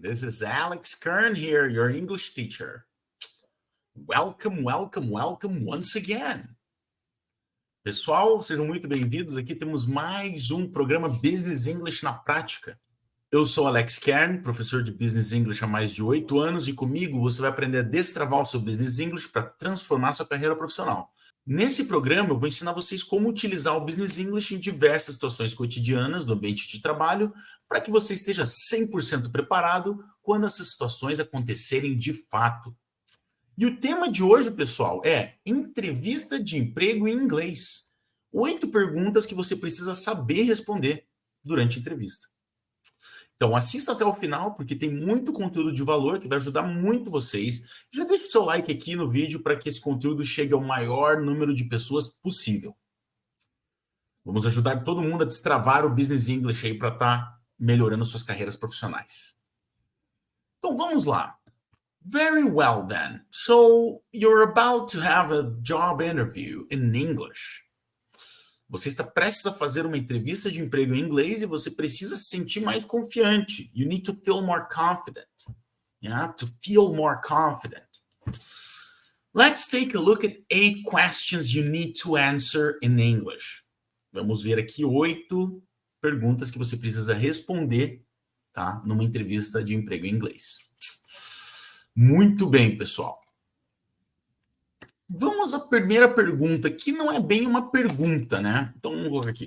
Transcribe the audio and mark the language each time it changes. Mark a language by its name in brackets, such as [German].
[English] This is Alex Kern here, your English teacher. Welcome, welcome, welcome once again. [Portuguese] Pessoal, sejam muito bem-vindos. Aqui temos mais um programa Business English na Prática. Eu sou Alex Kern, professor de Business English há mais de 8 anos e comigo você vai aprender a destravar o seu Business English para transformar sua carreira profissional. Nesse programa, eu vou ensinar vocês como utilizar o Business English em diversas situações cotidianas do ambiente de trabalho para que você esteja 100% preparado quando essas situações acontecerem de fato. E o tema de hoje, pessoal, é entrevista de emprego em inglês. 8 perguntas que você precisa saber responder durante a entrevista. Então, assista até o final, porque tem muito conteúdo de valor que vai ajudar muito vocês. Já deixa o seu like aqui no vídeo para que esse conteúdo chegue ao maior número de pessoas possível. Vamos ajudar todo mundo a destravar o Business English aí para estar melhorando suas carreiras profissionais. Então, vamos lá. [English] Very well, then. So, you're about to have a job interview in English. [Portuguese] Você está prestes a fazer uma entrevista de emprego em inglês e você precisa se sentir mais confiante. [English] You need to feel more confident. Yeah, to feel more confident. Let's take a look at 8 questions you need to answer in English. [Portuguese] Vamos ver aqui 8 perguntas que você precisa responder, tá, numa entrevista de emprego em inglês. Muito bem, pessoal. Vamos à primeira pergunta, que não é bem uma pergunta, né? Então, vamos colocar aqui.